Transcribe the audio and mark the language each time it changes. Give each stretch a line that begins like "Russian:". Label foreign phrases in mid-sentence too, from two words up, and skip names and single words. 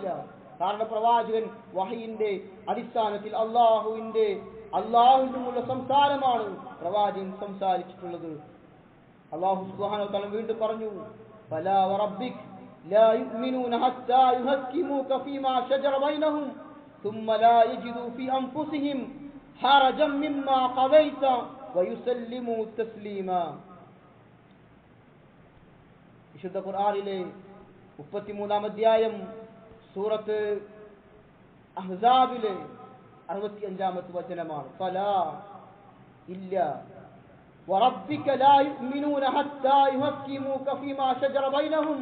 Malayalam: കാരണം പ്രവാചകൻ വഹയിന്റെ അടിസ്ഥാനത്തിൽ അള്ളാഹുവിനുള്ള സംസാരമാണ് പ്രവാചകൻ സംസാരിച്ചിട്ടുള്ളത്.
Arabic: الله سبحانه وتعالى
Malayalam: വീണ്ടും പറഞ്ഞു,
Arabic: فلا وربك لا يؤمنون حتى يحكموك فيما شجر بينهم ثم لا يجدوا في أنفسهم حرجا مما قضيت ويسلموا تسليما.
Malayalam: വിശുദ്ധ ഖുർആനിലെ 33-ാം അധ്യായം സൂറത്ത് അഹ്സാബിലെ 65-ാമത്തെ വചനമാണ്.
Arabic: فلا ഇല്ല وربك لا يؤمنون حتى يحكموك فيما شجر بينهم.